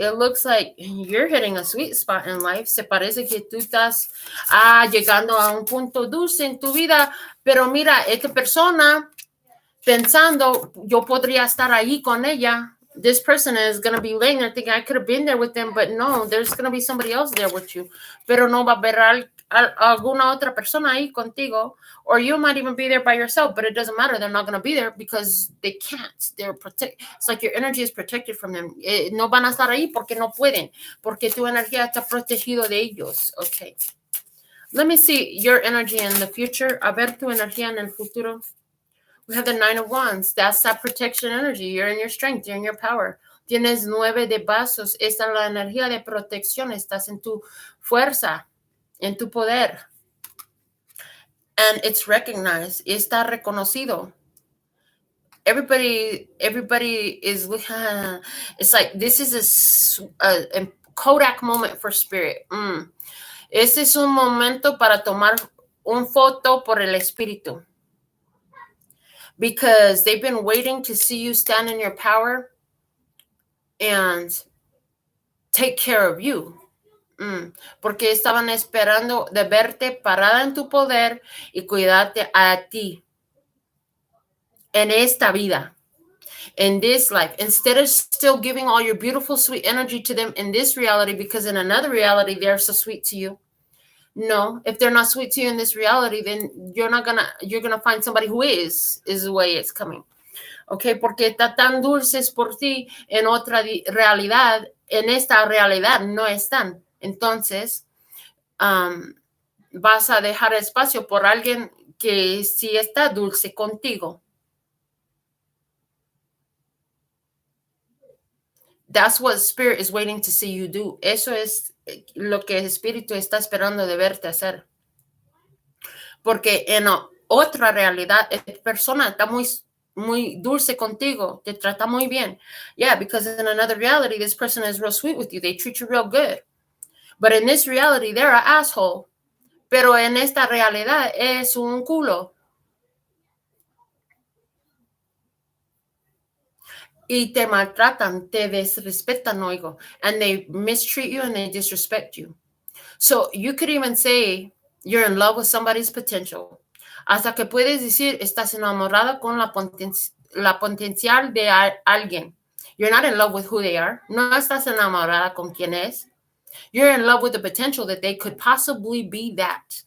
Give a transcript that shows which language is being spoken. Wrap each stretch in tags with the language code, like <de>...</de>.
<en>It looks like you're hitting a sweet spot in life.</en> <es>Se parece que tú estás llegando a un punto dulce en tu vida. Pero mira, esta persona pensando, yo podría estar ahí con ella.</es> <en>This person is going to be laying there thinking, I could have been there with them, but no, there's going to be somebody else there with you.</en> <es>Pero no va a haber alguna otra persona ahí contigo.</es> <en>Or you might even be there by yourself, but it doesn't matter. They're not going to be there because they can't. It's like your energy is protected from them.</en> <es>No van a estar ahí porque no pueden. Porque tu energía está protegido de ellos.</es> <en>Okay. Let me see your energy in the future.</en> <es>A ver tu energía en el futuro.</es> <en>We have the 9 of Wands. That's that protection energy. You're in your strength. You're in your power.</en> <es>Tienes 9 de vasos. Esta es la energía de protección. Estás en tu fuerza, en tu poder.</es> <en>And it's recognized.</en> <es>Está reconocido.</es> <en>Everybody is, it's like this is a Kodak moment for spirit.</en> <es>Este es un momento para tomar un foto por el espíritu.</es> <en>Because they've been waiting to see you stand in your power and take care of you.</en> <es>Porque estaban esperando de verte parada en tu poder y cuidarte a ti. En esta vida.</es> <en>In this life. Instead of still giving all your beautiful, sweet energy to them in this reality, because in another reality, they're so sweet to you. No, if they're not sweet to you in this reality, then you're gonna find somebody who is the way it's coming.</en> <es>Okay, porque está tan dulces por ti en otra realidad, en esta realidad no están. Entonces, vas a dejar espacio por alguien que sí está dulce contigo.</es> <en>That's what spirit is waiting to see you do.</en> <es>Eso es lo que el espíritu está esperando de verte hacer. Porque en otra realidad, esta persona está muy dulce contigo, te trata muy bien.</es> <en>Yeah, because in another reality, this person is real sweet with you. They treat you real good. But in this reality, they're an asshole.</en> <es>Pero en esta realidad es un culo. Y te maltratan, te desrespetan, oigo.</es> <en>And they mistreat you and they disrespect you. So you could even say you're in love with somebody's potential.</en> <es>Hasta que puedes decir, estás enamorada con la potencial de alguien.</es> <en>You're not in love with who they are.</en> <es>No estás enamorada con quién es.</es> <en>You're in love with the potential that they could possibly be that.</en>